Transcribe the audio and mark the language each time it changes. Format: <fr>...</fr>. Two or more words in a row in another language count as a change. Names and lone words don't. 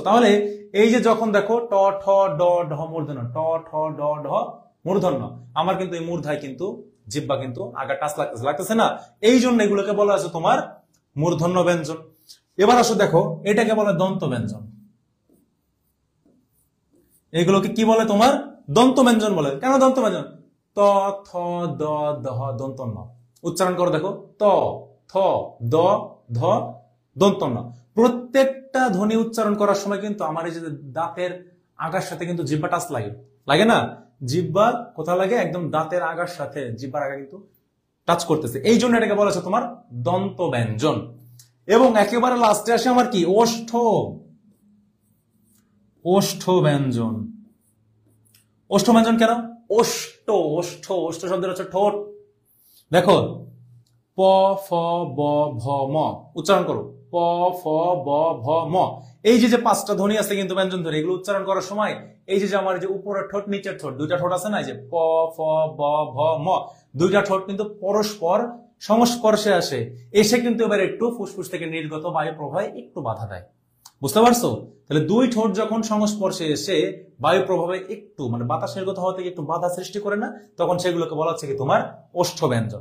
<bn>তাহলে এই যে যখন দেখো ট ঠ ড ঢ মূর্ধন্য, ট ঠ ড ঢ মূর্ধন্য, আমার কিন্তু এই মূর্ধায় কিন্তু জিহ্বা কিন্তু আগা টাচ লাগতেছে, লাগতেছে না, এই জন্য এগুলোকে বলা আছে তোমার মূর্ধন্য ব্যঞ্জন। এবার আসো দেখো এটাকে বলে দন্ত ব্যঞ্জন। এগুলোকে কি বলে? তোমার দন্ত ব্যঞ্জন বলে। কেন দন্ত ব্যঞ্জন? ত থ দ দহ দন্ত ন। উচ্চারণ করো দেখো, ত থ দ ধ দন্ত ন। প্রত্যেকটা ধ্বনি উচ্চারণ করার সময় কিন্তু আমার এই যে দাঁতের আগার সাথে কিন্তু জিহ্বা টাচ লাগে, লাগে না? জিহ্বা কোথায় লাগে? একদম দাঁতের আগার সাথে জিহ্বার আগা কিন্তু টাচ করতেছে, এই জন্য এটাকে বলা হচ্ছে তোমার দন্ত ব্যঞ্জন। এবং একেবারে লাস্টে আসে আমার কি? ওষ্ঠ, ওষ্ঠ ব্যঞ্জন। ওষ্ঠ ব্যঞ্জন কেন? ওষ্ঠ, ওষ্ঠ, ওষ্ঠ শব্দের হচ্ছে ঠোঁট। দেখো প ফ ব ভ ম, উচ্চারণ করো প ফ ব ভ ম। এই যে যে পাঁচটা ধ্বনি আছে কিন্তু ব্যঞ্জন ধ্বনি, এগুলো উচ্চারণ করার সময় এই যে আমার যে উপরের ঠোঁট নিচের ঠোঁট, দুইটা ঠোঁট আছে না, এই যে প ফ ব ভ ম, দুইটা ঠোঁট কিন্তু পরস্পর সংস্পর্শে আসে, এসে কিন্তু এবার একটু ফুসফুস থেকে নির্গত বায়ু প্রবাহে একটু বাধা দেয়। বুঝতে পারছো? তাহলে দুই ঠোঁট যখন সংস্পর্শে এসে বায়ু প্রভাবে একটু মানে বাতাস নির্গত হওয়া থেকে একটু বাধা সৃষ্টি করে না, তখন সেগুলোকে বলা হচ্ছে কি তোমার ওষ্ঠ ব্যঞ্জন।</bn>